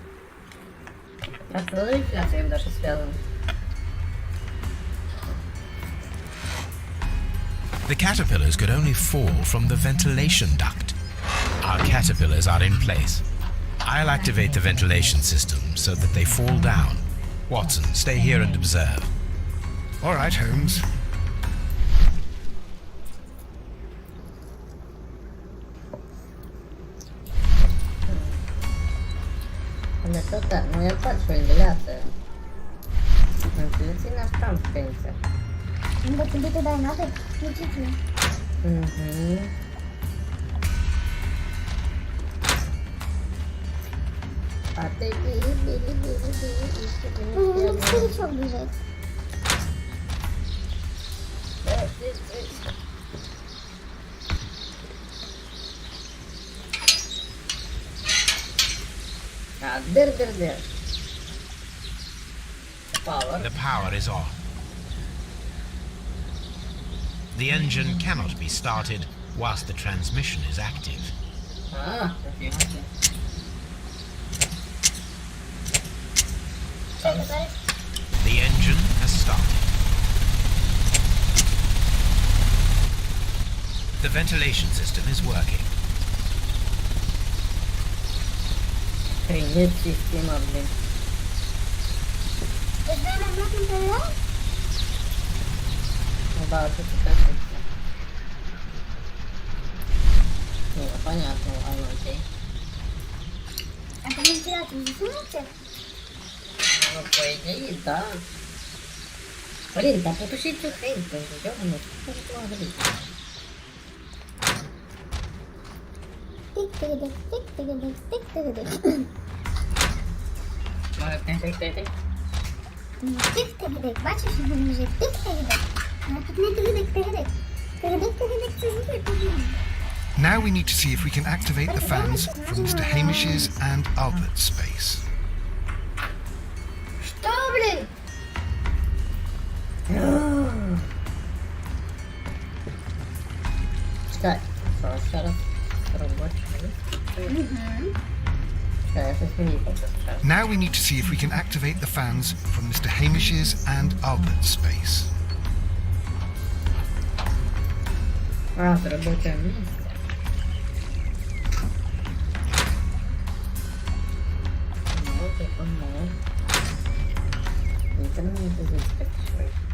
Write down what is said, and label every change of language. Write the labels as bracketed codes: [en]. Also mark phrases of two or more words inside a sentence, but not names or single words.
[en] The caterpillars could only fall from the ventilation duct. Our caterpillars are in place. I'll activate the ventilation system so that they fall down. Watson, stay here and observe. All right, Holmes. [uk] Ну я бачу вентиляцію. Вентиляційна там спиниться. Ну, бо тобі туди і треба включити. Угу. А ти Ну, старичок біжить. Дир-дир-дир. [en] Power. The power is off. The engine cannot be started whilst the transmission is active. Ah, okay. The engine has started. The ventilation system is working. [ru] Охренеть система, блин. Ну да, вот это так. Ну, понятно, ладно, окей. А там вентилятор засунутся? Ну, по идее, да. Блин, да потушите эту хрень, тоже, ёбаный. Что же это может быть? Тик-тик-дик, тик-тик-дик, тик-тик-дик. Может, тик-тик-тик? Ну, тик-тик-дик, [uk] бачиш, він лежить. Тик-тик-дик. [ru] А тут не тик-дик-тик-дик. Тик-дик-тик-дик, [uk] це звуки повинні. [en] Now we need to see if we can activate the fans from Mr. Hamish's and Albert's space. [ru] Что, блин? Так, еще раз. [en] Now we need to see if we can activate the fans from Mr. Hamish's and Albert's space. [ru] А, в рабочем месте. Вот и помог. Интернет здесь большой.